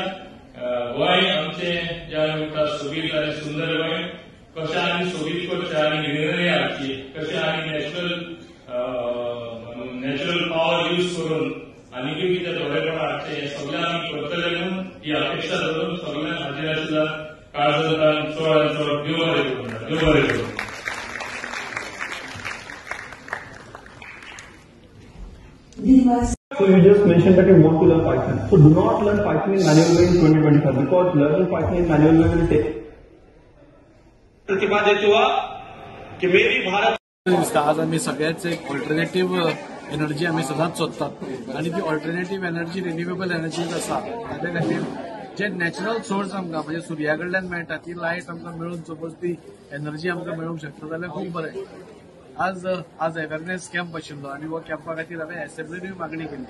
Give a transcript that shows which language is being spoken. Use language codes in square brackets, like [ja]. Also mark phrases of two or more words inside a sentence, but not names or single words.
[kok] गोंय आमचे जे आमी म्हणटा सोबीत आनी सुंदर गोंय कशें आमी सोबीत करचें आनी ग्रीनरी हाडची, कशें आमी [en] natural power use [kok] करून आनीकूय कितें थोडेपण हाडचें हें सगळें आमी करतले म्हणून ही अपेक्षा धरून सगळ्यांक हाजीर आशिल्ल्या काळजांतल्यान चड आनी चड देव बरें करूं. Srinivas. [en] So you just mentioned that you want to learn Python. So do not learn Python in manual way in 2025 because learning Python in manual way will take. [hi] प्रतिपादित हुआ कि मेरी भारत [kok] दिसता आज आम्ही सगळ्याच एक [en] alternative energy [kok] आम्ही सदांच सोदतात आणि ती [en] alternative energy renewable energies [kok] आसा ताचे खातीर जे [en] natural source [kok] आमकां म्हणजे सुर्या कडल्यान मेळटा ती लायट आमकां मेळून सपोज ती एनर्जी आमकां मेळूंक शकता जाल्यार खूब बरें. आज [en] awareness camp [kok] आशिल्लो आणि हो कॅम्पा खातीर हांवें असेंब्लीनूय मागणी केली.